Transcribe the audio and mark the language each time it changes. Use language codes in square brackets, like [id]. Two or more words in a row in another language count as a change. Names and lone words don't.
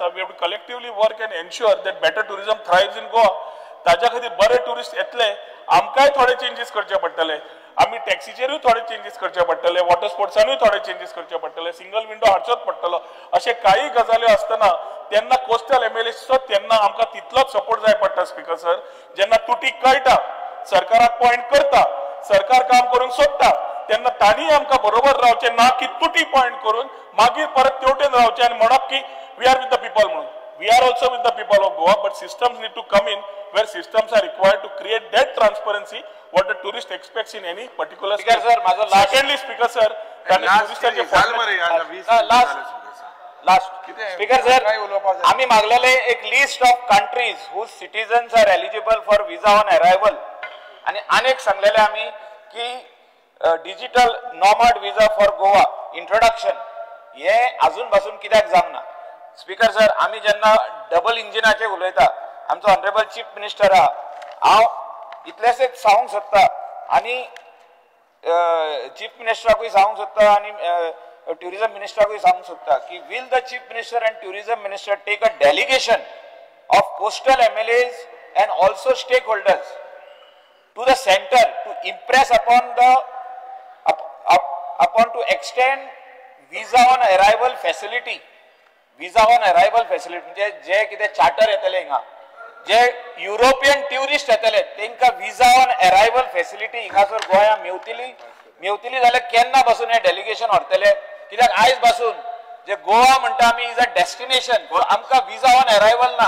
[en] We have to collectively work and ensure that better tourism thrives in Goa. [kok] ताच्या खातीर बरे टुरिस्ट येतले, आमकांय थोडे चेंजीस करचे पडटले. आमी टॅक्सीचेरूय थोडे चेंजीस करचे पडटले, वॉटर स्पोर्ट्सानूय थोडे चेंजीस करचे पडटले, [en] single window [kok] हाडचोच पडटलो. अशे काही गजाल्यो आसतना तेन्ना कोस्टल MLAचो तेन्ना आमकां तितलोच सपोर्ट जाय पडटा [en] speaker sir. [kok] जेन्ना तुटी कळटा, सरकाराक पॉयंट करता, सरकार काम करून सोडटा, तेन्ना तांणी आमकां बरोबर रावचें ना की तुटी पॉयंट करून मागीर परत तेवटेन रावचें आनी म्हणप की [en] we are with the people [kok] म्हणून. [en] We are also with the people of Goa, but systems need to come in where systems are required to create that transparency what the tourist expects in any particular Speaker sir, माझो last secondly speaker sir, last speaker sir, [kok] आम्ही मागलेले एक [en] list of countries whose citizens are eligible for visa on arrival [kok] आणि अनेक सांगलेले आम्ही की [en] digital nomad visa for Goa introduction [kok] हे अजून पासून कित्याक जावना. [en] speaker sir, [kok] आम्ही जेन्ना डबल इंजिनाचे उलयता, आमचो [en] honourable chief minister [kok] हांव इतलेच एक सांगूंक सोदता आणि चीफ मिनिस्टराकूय सांगूंक सोदता आणि टुरिझम मिनिस्टराकूय सांगूंक सोदता की [en] will the chief minister and tourism minister take a delegation of coastal MLAs and also stakeholders to the center to impress upon to extend visa on arrival facility. visa on arrival facility [kok] म्हणजे जे कितें चार्टर येतले हिंगा, जे [en] European tourist [kok] येतले तांकां [en] visa on arrival facility [kok] हिंगासर गोंया मेवतली जाल्यार केन्ना पासून हे डेलिगेशन व्हरतले. कित्याक आयज पासून जे गोवा म्हणटा आमी [en] is a destination, [kok] आमकां [en] visa on arrival [kok] ना.